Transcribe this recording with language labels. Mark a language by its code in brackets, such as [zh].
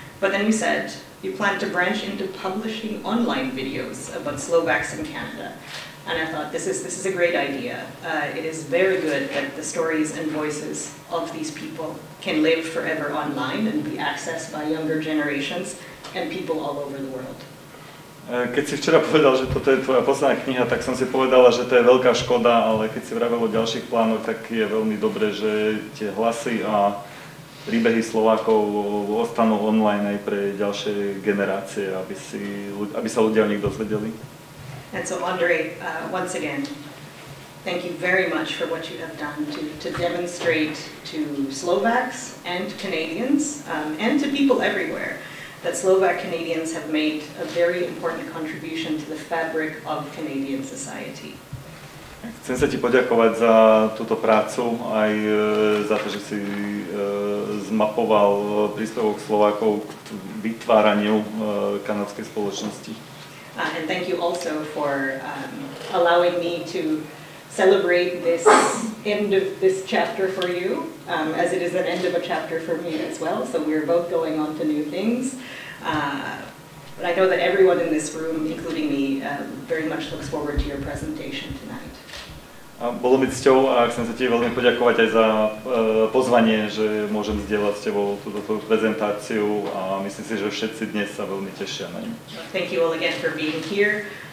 [en] But then you said you plan to branch into publishing online videos about Slovaks in Canada. And I thought, this is a great idea. It is very good that the stories and voices of these people can live forever online and be accessed by younger generations and people all over the world. [sk] Keď si včera povedal, že toto je tvoja posledná kniha, tak som si povedala, že to je veľká škoda, ale keď si vravel o ďalších plánoch, tak je veľmi dobré, že tie hlasy a príbehy Slovákov ostanú online aj pre ďalšie generácie, aby sa ľudia o nich dozvedeli. [en] And so, Andre, once again, thank you very much for what you have done to demonstrate to Slovaks and Canadians and to people everywhere that Slovak Canadians have made a very important contribution to the fabric of Canadian society. [sk] Chcem sa ti poďakovať za túto prácu, aj za to, že si zmapoval príspevok Slovákov k vytváraniu kanadskej spoločnosti. [en] And thank you also for allowing me to celebrate this end of this chapter for you, as it is an end of a chapter for me as well, so we're both going on to new things. But I know that everyone in this room, including me, very much looks forward to your presentation tonight. [sk] A bolo mi cťou a chcem sa ti veľmi poďakovať aj za pozvanie, že môžem zdieľať s tebou túto prezentáciu a myslím si, že všetci dnes sa veľmi tešia na ňu. [en] Thank you all again for being here.